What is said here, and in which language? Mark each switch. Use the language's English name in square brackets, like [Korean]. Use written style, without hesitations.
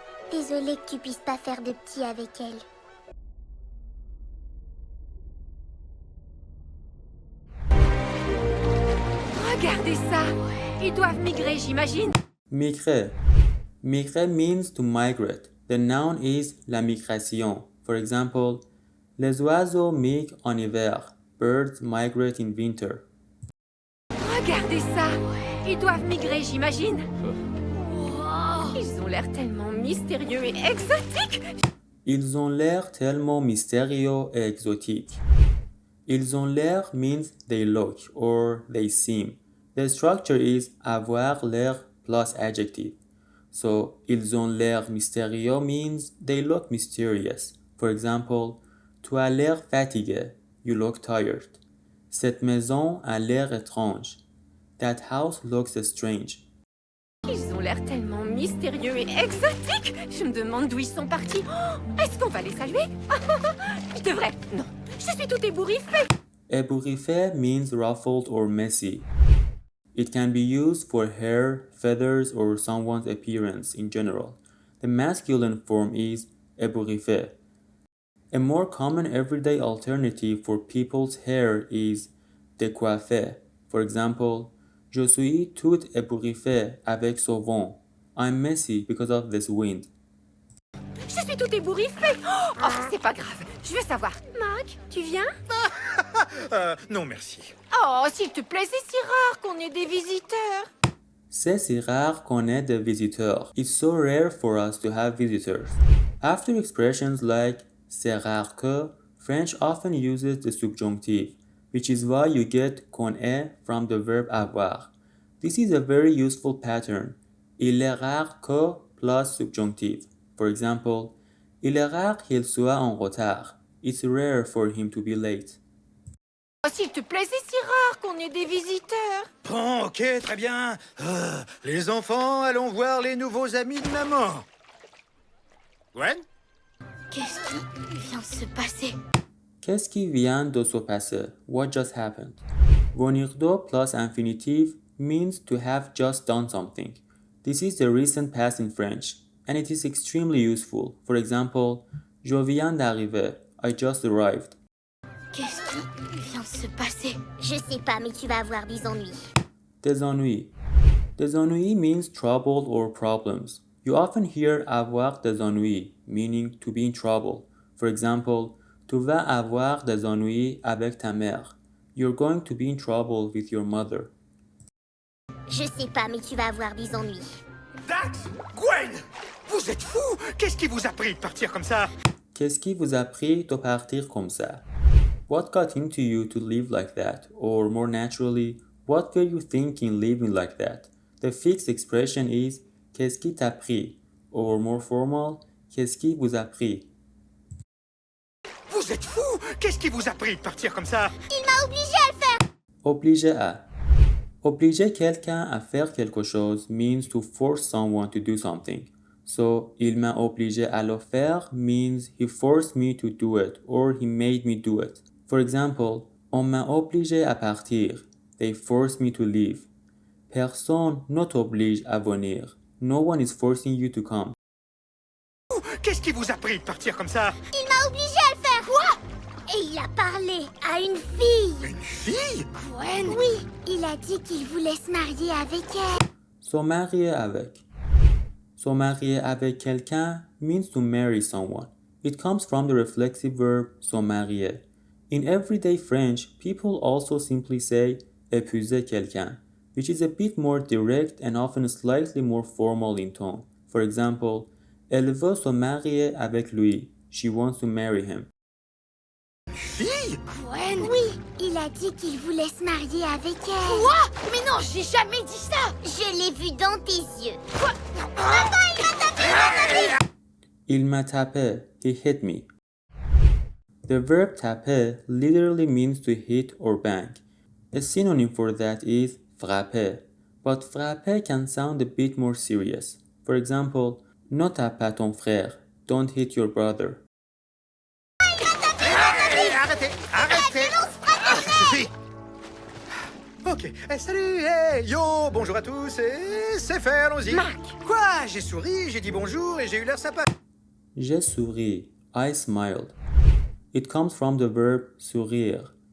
[French] Désolée que tu puisses pas faire de petit avec elle. Regardez ça. Ils doivent migrer, j'imagine. Migrer. Migrer [English] means to migrate. The noun is [French] la migration. [English] For example, [French] les oiseaux migrent en hiver. [English] Birds migrate in winter. [French] Regardez ça. Ils doivent migrer, j'imagine. Wow. Ils ont l'air tellement mystérieux et exotiques. Ils ont l'air tellement mystérieux et exotiques. Ils ont l'air [English] means they look or they seem. The structure is [French] avoir l'air [English] plus adjective. So, [French] ils ont l'air mystérieux [English] means they look mysterious. For example, [French] tu as l'air fatigué. [English] You look tired. [French] Cette maison a l'air étrange. [English] That house looks strange. [French] Ils ont l'air tellement mystérieux et exotiques. Je me demande d'où ils sont partis. Oh, est-ce qu'on va les saluer? Je devrais. Non. Je suis tout ébouriffée. Ébouriffé [English] means ruffled or messy. It can be used for hair, feathers, or someone's appearance in general. The masculine form is [French] ébouriffé. [English] A more common everyday alternative for people's hair is [French] décoiffé. [English] For example, [French] je suis tout ébouriffé avec ce vent. [English] I'm messy because of this wind. [French] Je suis tout ébouriffée. Oh, c'est pas grave. Je veux savoir. Mac, tu viens? Non, merci. Oh, s'il te plaît, c'est si rare qu'on ait des visiteurs. C'est si rare qu'on ait des visiteurs. [English] It's so rare for us to have visitors. After expressions like [French] c'est rare que, [English] French often uses the subjunctive, which is why you get [French] qu'on est [English] from the verb avoir. This is a very useful pattern. [French] Il est rare que [English] plus subjunctive. For example, [French] il est rare qu'il soit en retard. [English] It's rare for him to be late. [French] Oh, s'il te plaît, c'est si rare qu'on ait des visiteurs. Bon, ok, très bien. Les enfants, allons voir les nouveaux amis de maman. Gwen? Qu'est-ce qui vient de se passer? Qu'est-ce qui vient de se passer? [English] What just happened? [French] Venir de [English] plus infinitive means to have just done something. This is the recent past in French, and it is extremely useful. For example, [French] je viens d'arriver. [English] I just arrived. [French] Qu'est-ce qui vient de se passer? Je sais pas, mais tu vas avoir des ennuis. Des ennuis. Des ennuis [English] means trouble or problems. You often hear [French] avoir des ennuis, [English] meaning to be in trouble. For example, [French] tu vas avoir des ennuis avec ta mère. [English] You're going to be in trouble with your mother. [French] Je sais pas, mais tu vas avoir des ennuis. Dax! Gwen! Vous êtes fous! Qu'est-ce qui vous a pris de partir comme ça? Qu'est-ce qui vous a pris de partir comme ça? [English] What got into you to live like that? Or more naturally, what were you thinking living like that? The fixed expression is [French] qu'est-ce qui t'a pris? [English] Or more formal, [French] qu'est-ce qui vous a pris? Vous êtes fous! Qu'est-ce qui vous a pris de partir comme ça? Il m'a obligé à le faire. Obligé à. Obliger quelqu'un à faire quelque chose [English] means to force someone to do something. So, [French] il m'a obligé à le faire [English] means he forced me to do it or he made me do it. For example, [French] on m'a obligé à partir. [English] They forced me to leave. [French] Personne ne t'oblige à venir. [English] No one is forcing you to come. [French] Qu'est-ce qui vous a pris de partir comme ça? Il m'a obligé à le faire. Quoi? Et il a parlé à une fille. Une fille? Gwen? Oui, il a dit qu'il voulait se marier avec elle. Se marier avec. Se marier avec quelqu'un [English] means to marry someone. It comes from the reflexive verb [French] se marier. [English] In everyday French, people also simply say [French] épouser quelqu'un, [English] which is a bit more direct and often slightly more formal in tone. For example, [French] elle veut se marier avec lui. [English] She wants to marry him. [French] Fille? Gwen? Oui, il a dit qu'il voulait se marier avec elle. Quoi? Mais non, j'ai jamais dit ça. Je l'ai vu dans tes yeux. Quoi? Il m'a tapé. [English] He hit me. The verb [French] taper [English] literally means to hit or bang. A synonym for that is [French] frapper, [English] but frapper can sound a bit more serious. For example, [French] ne tape pas ton frère. [English] Don't hit your brother. [French] Arrêtez! Arrêtez! Ça suffit! Ok, salut, hey, yo, bonjour à tous, et c'est fait, allons-y. Mac! Quoi? J'ai souri, j'ai dit bonjour et j'ai eu l'air sympa. J'ai souri. [English] I smiled. It comes from the verb [French] sourire.